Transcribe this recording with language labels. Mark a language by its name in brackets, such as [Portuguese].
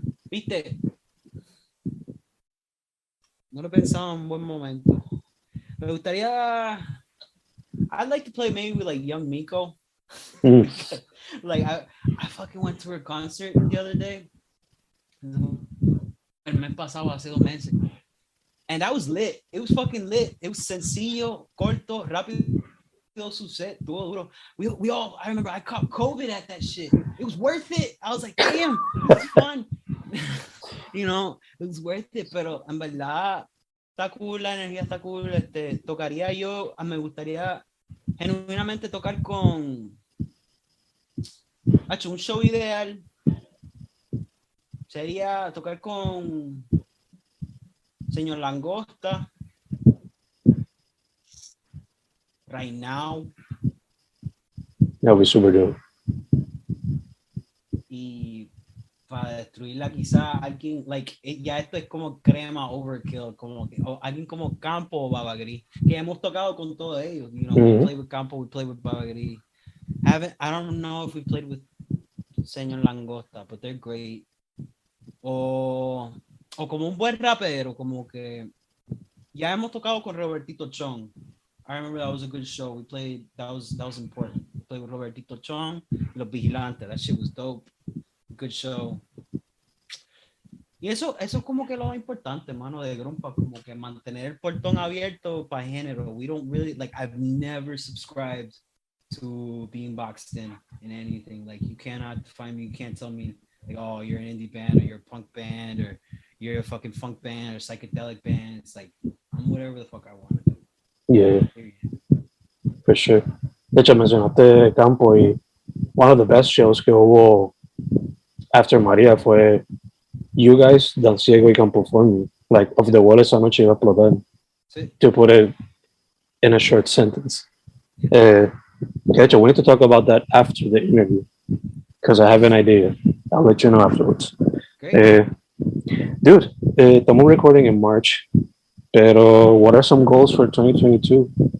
[Spanish] Viste, no lo he pensado en un buen momento. Me gustaría... [English] I'd like to play maybe with like Young Miko. Like I fucking went to her concert the other day. [Spanish] El mes pasado, hace 2 meses. [English] And that was lit. It was fucking lit. It was [Spanish] sencillo, corto, rápido, su set, todo duro. [English] We all, I remember I caught COVID at that shit. It was worth it. I was like, damn, it was fun. You know, it was worth it, [Spanish] pero en verdad está cool, la energía está cool. Tocaría yo, me gustaría genuinamente tocar con un show ideal sería tocar con Señor Langosta, Right Now. [English] That would be super dope. [Spanish] Y para destruirla quizá alguien, like, ya esto es como crema overkill, como que, alguien como Campo o Baba Gris, que hemos tocado con todos ellos, [English] you know, we play with Campo, we play with Baba Gris. I don't know if we played with Señor Langosta, but they're great. [Spanish] O como un buen rapero, como que ya hemos tocado con Robertito Chong. [English] I remember that was a good show. We played, that was important. We played with Robertito Chong, Los Vigilantes. That shit was dope. Good show. [Spanish] Y eso es como que lo importante, mano, de Grumpa, como que mantener el portón abierto para género. [English] We don't really, like, I've never subscribed to being boxed in anything. Like, you cannot find me, you can't tell me, like, oh, you're an indie band or you're a punk band or you're a fucking funk band or psychedelic band. It's like, I'm whatever the fuck I want to do. Yeah, for sure. [Spanish] De hecho, mencionaste Campo y [English] one of the best shows [Spanish] que hubo [English] after María fue you guys, Dan Ciego y Campo for me. [Spanish] Like, of the wall esa noche iba a explotar. Sí. [English] To put it in a short sentence. [Spanish] De hecho, [English] we need to talk about that after the interview because I have an idea. I'll let you know afterwards. Great. Dude, [Spanish] estamos [English] recording in March, [Spanish] pero [English] what are some goals for 2022?